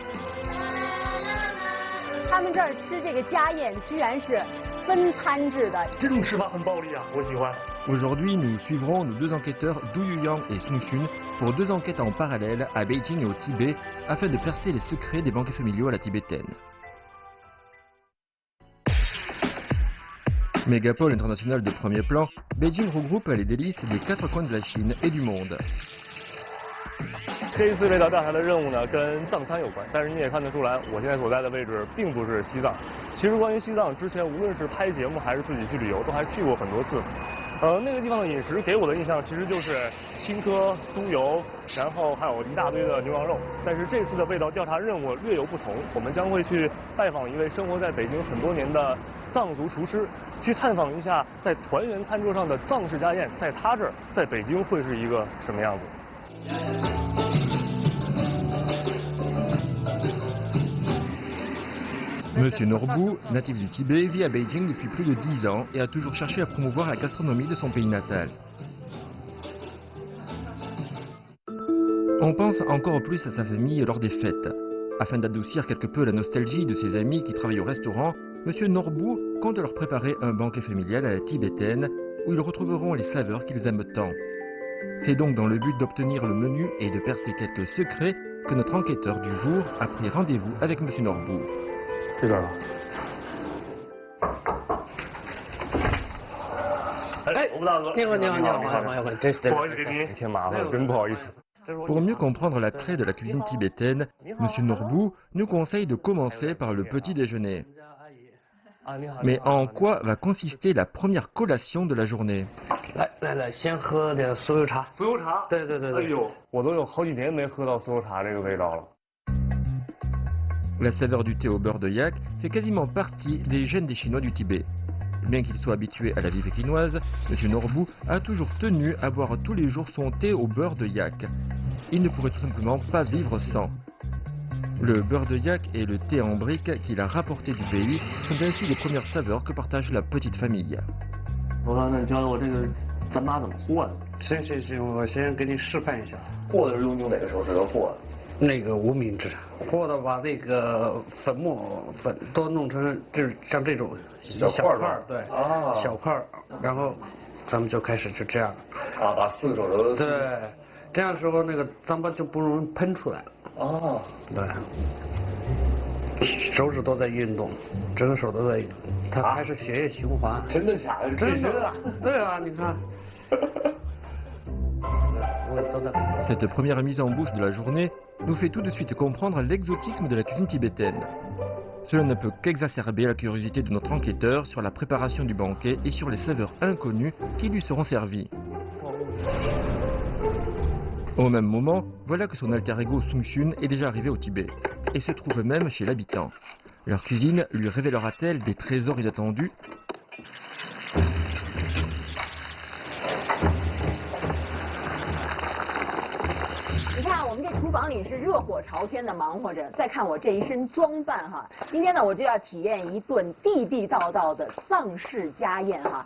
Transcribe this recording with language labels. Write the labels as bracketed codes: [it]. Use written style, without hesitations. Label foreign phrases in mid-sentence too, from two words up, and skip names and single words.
[fr] Aujourd'hui, nous suivrons nos deux enquêteurs Du Yuyang et Sung Xun pour deux enquêtes en parallèle à Beijing et au Tibet afin de percer les secrets des banquets familiaux à la tibétaine. Mégapole internationale de premier plan, Beijing regroupe les délices des quatre coins de la Chine et du monde. [zh] 这一次味道调查的任务呢，跟藏餐有关，但是你也看得出来，我现在所在的位置并不是西藏。其实关于西藏，之前无论是拍节目还是自己去旅游，都还去过很多次。那个地方的饮食给我的印象其实就是青稞、酥油，然后还有一大堆的牛羊肉。但是这次的味道调查任务略有不同，我们将会去拜访一位生活在北京很多年的藏族厨师，去探访一下在团圆餐桌上的藏式家宴，在他这儿，在北京会是一个什么样子。 [fr] Monsieur Norbu, natif du Tibet, vit à Beijing depuis plus de 10 ans et a toujours cherché à promouvoir la gastronomie de son pays natal. On pense encore plus à sa famille lors des fêtes. Afin d'adoucir quelque peu la nostalgie de ses amis qui travaillent au restaurant, Monsieur Norbu compte leur préparer un banquet familial à la tibétaine où ils retrouveront les saveurs qu'ils aiment tant. C'est donc dans le but d'obtenir le menu et de percer quelques secrets que notre enquêteur du jour a pris rendez-vous avec Monsieur Norbu. [zh] 这边吧。哎，罗布大哥，你好，你好，你好，你好，不好意思给您添麻烦了，真不好意思。 [fr] Pour mieux comprendre l'attrait de la cuisine tibétaine, Monsieur Norbu nous conseille de commencer par le petit déjeuner. Mais en quoi va consister la première collation de la journée? [zh] 来，先喝点酥油茶。酥油茶？对。哎呦，我都有好几年没喝到酥油茶这个味道了。 [fr] La saveur du thé au beurre de yak fait quasiment partie des gènes des Chinois du Tibet. Bien qu'il soit habitué à la vie pékinoise, M. Norbu a toujours tenu à boire tous les jours son thé au beurre de yak. Il ne pourrait tout simplement pas vivre sans. Le beurre de yak et le thé en brique qu'il a rapporté du pays sont ainsi les premières saveurs que partage la petite famille. [zh] 罗刚，那你教教我这个咱妈怎么和的？行，我先给你示范一下。和的是用哪个手指头和的？那个无名指，或者把那个粉都弄成就是像这种小块儿，对，小块儿，然后咱们就开始就这样。啊，把4个手指头。对，这样的时候那个脏巴就不容易喷出来。哦。对。手指都在运动，整个手都在运动，它开始血液循环。真的假的？真的。对啊，你看。 [fr] Cette première mise en bouche de la journée nous fait tout de suite comprendre l'exotisme de la cuisine tibétaine. Cela ne peut qu'exacerber la curiosité de notre enquêteur sur la préparation du banquet et sur les saveurs inconnues qui lui seront servies. Au même moment, voilà que son alter ego Sung Xun est déjà arrivé au Tibet et se trouve même chez l'habitant. Leur cuisine lui révélera-t-elle des trésors inattendus? [zh] 厨房里是热火朝天的忙活着，再看我这一身装扮哈，今天呢我就要体验一顿地地道道的藏式家宴哈。